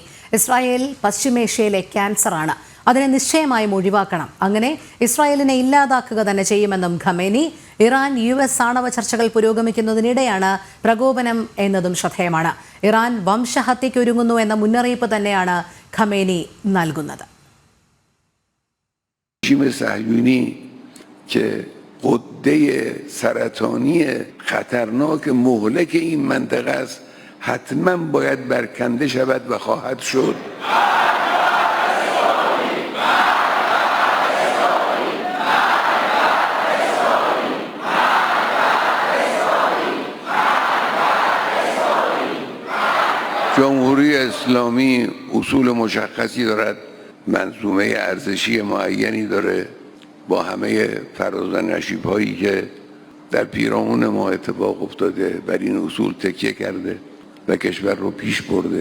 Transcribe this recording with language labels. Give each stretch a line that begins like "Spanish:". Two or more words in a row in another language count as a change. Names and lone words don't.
Malayalam: ഇസ്രായേൽ പശ്ചിമേഷ്യയിലെ ക്യാൻസറാണ്, അതിനെ നിശ്ചയമായും ഒഴിവാക്കണം, അങ്ങനെ ഇസ്രായേലിനെ ഇല്ലാതാക്കുക തന്നെ ചെയ്യുമെന്നും ഖമേനി. ഇറാൻ US ആണവ ചർച്ചകൾ പുരോഗമിക്കുന്നതിനിടെയാണ് പ്രകോപനം എന്നതും ശ്രദ്ധേയമാണ്. ഇറാൻ വംശഹത്യയ്ക്കൊരുങ്ങുന്നു എന്ന മുന്നറിയിപ്പ് തന്നെയാണ് ഖമേനി നൽകുന്നത്.
Persian: رژیم صهیونی که غده سرطانی خطرناک مهلک این منطقه است حتما باید برکنده شود و خواهد شد. جمهوری اسلامی اصول مشخصی دارد، منظومه ارزشی معینی داره، با همه فراز و نشیب‌هایی که در پیرامون ما اتفاق افتاده بر این اصول تکیه کرده و کشور رو پیش برده.